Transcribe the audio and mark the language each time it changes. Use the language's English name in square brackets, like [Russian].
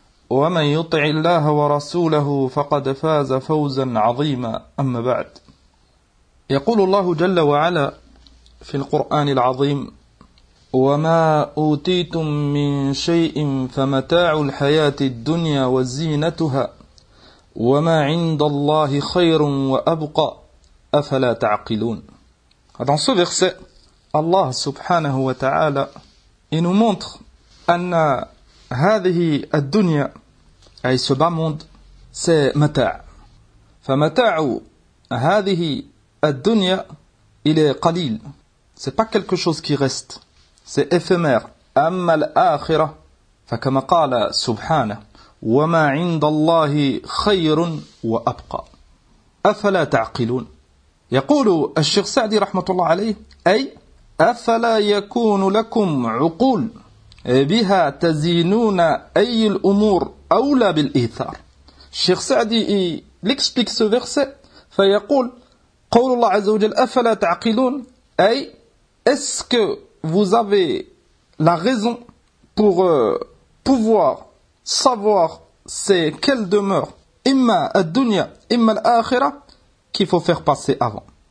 [Arabic] ومن يطع الله ورسوله فقد فاز فوزا عظيما أما بعد يقول الله جل وعلا في القرآن العظيم وما أوتيتم من شيء فمتاع الحياة الدنيا وزينتها وما عند الله خير وأبقى أفلا تعقلون. [French] Dans ce verset, Allah subhanahu wa ta'ala, il nous montre [Arabic] أن هذه الدنيا, أي [French] ce bas monde, c'est متاع. [Arabic] فمتاع هذه الدنيا, [French] il est [Arabic] قليل. [French] C'est pas quelque chose qui reste. C'est éphémère. [Arabic] أما الآخرة, فكما قال سبحانه, وَمَا عِنْدَ اللَّهِ خَيْرٌ وَأَبْقَى أَفَلَا تَعْقِلُونَ يقول الشيخ سعدي رحمة الله عليه أي أَفَلَا يَكُونُ لَكُمْ عُقُولٌ بِهَا تَزِينُونَ أي الأمور أولى بالإيثار. [French] الشيخ سعدي explique ce verset [Arabic] فيقول قول الله عز وجل أَفَلَا تَعْقِلُونَ أي [French] est-ce que vous avez la raison pour pouvoir savoir c'est quelle demeure, [Arabic] imma ad-dunya, imma al-akhira, [French] qu'il faut faire passer avant.